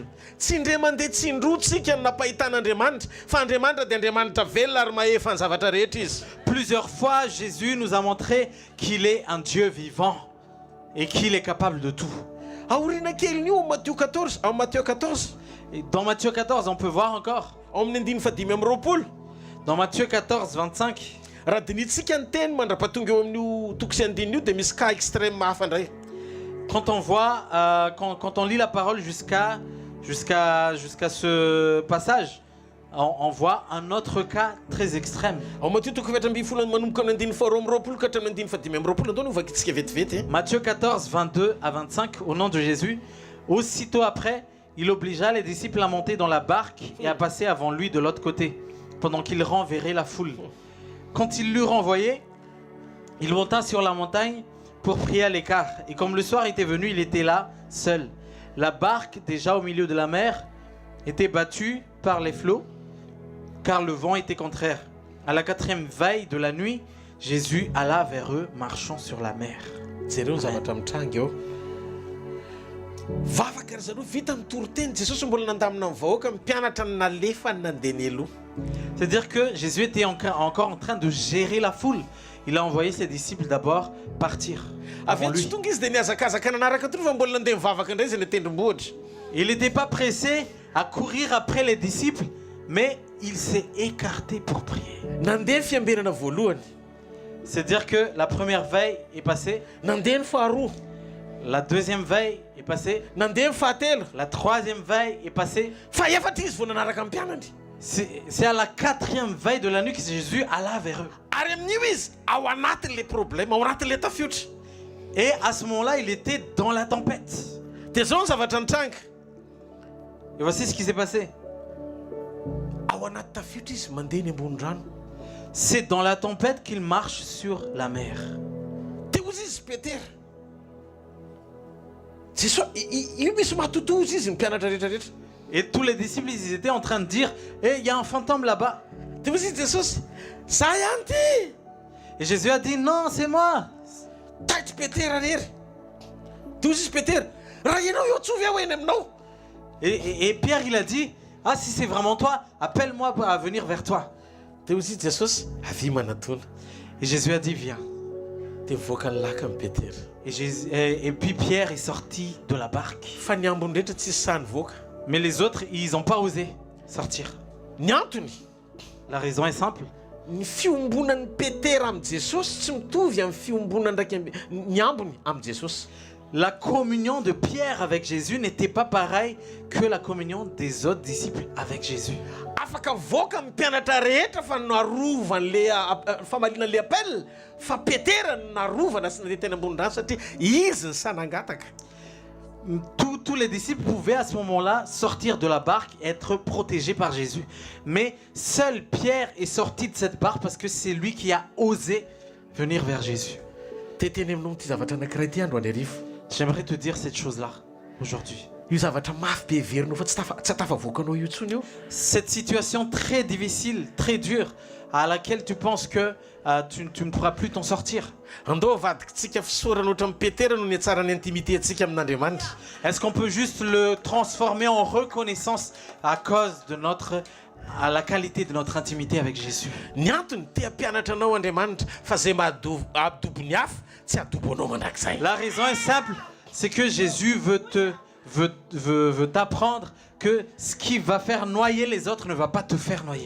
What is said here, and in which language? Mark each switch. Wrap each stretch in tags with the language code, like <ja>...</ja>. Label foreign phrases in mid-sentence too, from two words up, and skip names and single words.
<mg>Tsy indray mandeha tsindroa tsika no nampahitan'Andriamanitra fa Andriamanitra dia Andriamanitra velona ary mahefa ny zavatra rehetra izy.</mg> <fr>Plusieurs fois, Jésus nous a montré qu'il est un Dieu vivant et qu'il est capable de tout.</fr> <mg>Aoriana kelin'io Matthieu 14,</mg> <fr>en Matthieu 14. Et dans Matthieu 14, on peut voir encore.</fr> <mg>Amin'ny 9:5.</mg> <fr>Dans Matthieu 14, 25.</fr> <mg>Raha dinitsika ny teny mandrapatonga eo amin'io toko sy andin'io dia misy</mg> <fr>cas extrême</fr> <mg>hafa indray.</mg> <fr>Quand on voit, quand on lit la parole jusqu'à ce passage, on voit un autre cas très extrême.</fr> <mg>Ao Matthieu toko 7 manomboka amin'ny 9:20 ka hatramin'ny 9:5 andao no vakitsika vetivety.</mg> <fr>Matthieu 14, 22 à 25, au nom de Jésus. Aussitôt après, il obligea les disciples à monter dans la barque et à passer avant lui de l'autre côté, pendant qu'il renverrait la foule. Quand il l'eut renvoyé, il monta sur la montagne pour prier à l'écart. Et comme le soir était venu, il était là, seul. La barque, déjà au milieu de la mer, était battue par les flots, car le vent était contraire. À la 4e veille de la nuit, Jésus alla vers eux, marchant sur la mer.</fr> <mg>Jereo ny zavatra mitrangy eo. Vavaka ry zareo vita mitoroteny Jesosy mbola nandamina ny vahoaka mpianatra ny nalefa ny nandeha ny aloha.</mg> <fr>C'est-à-dire que Jésus était encore en train de gérer la foule. Il a envoyé ses disciples d'abord partir avant</fr> <mg>Avy</mg> <fr>lui.</fr> <mg>tsy tonga izy dia niazakazaka nanaraka toy fa mbola nandeha mivavaka indray izy ny tendrombohitra.</mg> <fr>Il n'était pas pressé à courir après les disciples, mais il s'est écarté pour prier.</fr> <mg>Nandeha ny fiambenana voalohany.</mg> <fr>C'est-à-dire que la première veille est passée,</fr> <mg>Nandeha ny faharoa.</mg> <fr>la deuxième veille est passée,</fr> <mg>Nandeha ny fahatelo.</mg> <fr>la troisième veille est passée.</fr> <mg>Fa efatra izy vao nanaraka ny mpianany.</mg> <fr>C'est à la 4e veille de la nuit que Jésus alla vers eux.</fr> <mg>Ary amin'io izy ao anatin'</mg> <fr>le problème,</fr> <mg>ao anatin'le tafiotra.</mg> <fr>Et à ce moment-là, il était dans la tempête.</fr> <mg>Dia zao ny zavatra nitranga.</mg> <fr>Et voici ce qui s'est passé.</fr> <mg>Ao anaty tafiotra izy mandeha ny ambony rano.</mg> <fr>C'est dans la tempête qu'il marche sur la mer.</fr> <mg>Te ozy izy Petera. Io misy matoto ozy izy ny mpianatra rehetrarehetra.</mg> <fr>Et tous les disciples, ils étaient en train de dire, il y a un fantôme là-bas.</fr> <mg>Te ozy izy Jesosy. Za ihany ty.</mg> <fr>Et Jésus a dit, non, c'est moi.</fr> <mg>Taitra Petera rery. Te ozy izy Petera. Raha ianao eo tsovy aho eny aminao.</mg> <fr>Et Pierre, il a dit, ah, si c'est vraiment toi, appelle-moi à venir vers toi.</fr> <mg>Te ozy izy Jesosy. Avy manatona.</mg> <fr>Et Jésus a dit, viens.</fr> <mg>Te mivoaka ny laka amin'ny Petera.</mg> <fr>Et puis Pierre est sorti de la barque.</fr> <mg>Fa ny ambony rehetra tsisy sahany voaka.</mg> <fr>Mais les autres, ils n'ont pas osé sortir.</fr> <mg>Ny antony.</mg> <fr>La raison est simple.</fr> <mg>Ny fiombonan'ny Petera amin'ny Jesosy tsy mitovy amin'ny fiombonana ndraiky ny ambony amin'ny Jesosy.</mg> <fr>La communion de Pierre avec Jésus n'était pas pareille que la communion des autres disciples avec Jésus.</fr> <mg>Afaka voaka amin'ny mpianatra rehetra fa narovany famalinan'</mg> <fr>le appel</fr> <mg>fa Petera narovana sy nandeha teny ambony rano satria izy ny sanangataka.</mg> <fr>Tous les disciples pouvaient à ce moment-là sortir de la barque et être protégés par Jésus. Mais seul Pierre est sorti de cette barque parce que c'est lui qui a osé venir vers Jésus.</fr> <mg>Teteny aminao ty zavatra anankiray ty andro any arivo.</mg> <fr>J'aimerais te dire cette chose-là aujourd'hui.</fr> <mg>Io zavatra mafy be heverinao fa tsy atafavoakanao io tsony io.</mg> <fr>Cette situation très difficile, très dure, à laquelle tu penses que tu ne pourras plus t'en sortir.</fr> <mg>Andao avadikitsika fisorana ohatran'ny Petera no ny atsarany intimiténtsika amin'Andriamanitra.</mg> <fr>Est-ce qu'on peut juste le transformer en reconnaissance à cause de notre à la qualité de notre intimité avec Jésus.</fr> <mg>Ny antony te ampianatra anao Andriamanitra fa zay mahadobo ny hafa tsy adobo anao mandrakizay.</mg> <fr>La raison est simple, c'est que Jésus veut t'apprendre que ce qui va faire noyer les autres ne va pas te faire noyer.</fr>